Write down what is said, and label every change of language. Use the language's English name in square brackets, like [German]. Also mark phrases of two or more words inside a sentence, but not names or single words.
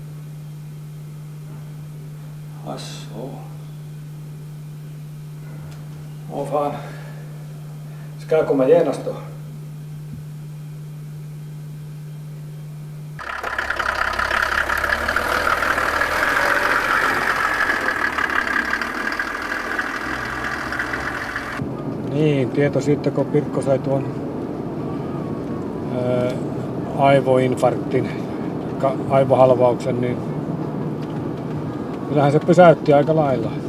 [Swedish] Asså. Åh fan. Ska jag komma genast då? [Finnish] Niin, tieto siitä, kun Pirkko sai tuon aivoinfarktin, aivohalvauksen, niin kyllähän se pysäytti aika lailla.